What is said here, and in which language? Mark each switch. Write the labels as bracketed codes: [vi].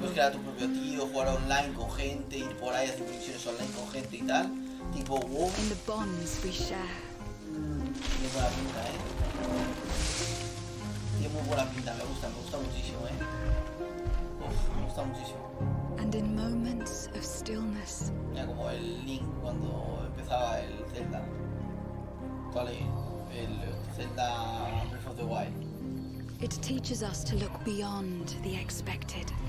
[es] puedes crear tu propio tío, jugar online con gente, ir por ahí, hacer misiones online con gente y tal. Tipo WoW. [en] In the bonds we share. [es] Tiene buena pinta, Tiene muy buena pinta, me gusta muchísimo, me gusta muchísimo. [en] And in moments of stillness. [es] Mira como el Link cuando empezaba el Zelda. Vale, el Zelda Breath of the Wild. [en] It teaches us to look beyond the expected.